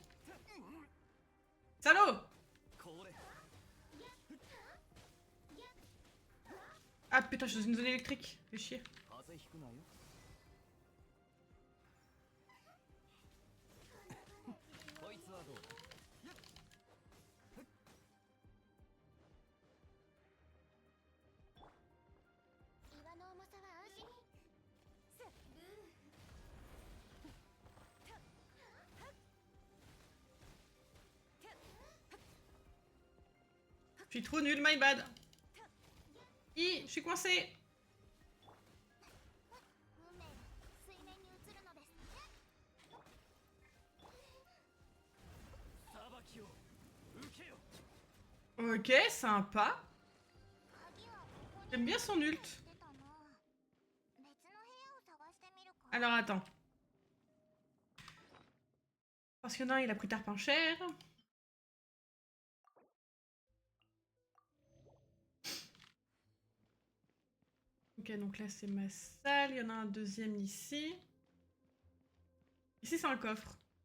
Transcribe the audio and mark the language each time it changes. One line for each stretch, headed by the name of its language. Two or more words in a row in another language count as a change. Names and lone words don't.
French: Salaud! Ah putain, je suis dans une zone électrique. Fais chier.
Japanese: 風邪ひくなよ。こいつはどうだ。岩の重さは安心。
French: Je suis trop nul,
English: my bad.
French: Je suis coincée.
Japanese: 運命が水面に映るのです。裁きを受けよ。
French: Ok, sympa.
Japanese: 鍵はここに
French: J'aime bien son ult.
Japanese: 出たな。別の部屋を探してみるか。
French: Alors attends. Parce qu'il y en a un, il a pris tarpin cher. Ok, donc là c'est ma salle. Il y en a un deuxième ici. Ici c'est un coffre.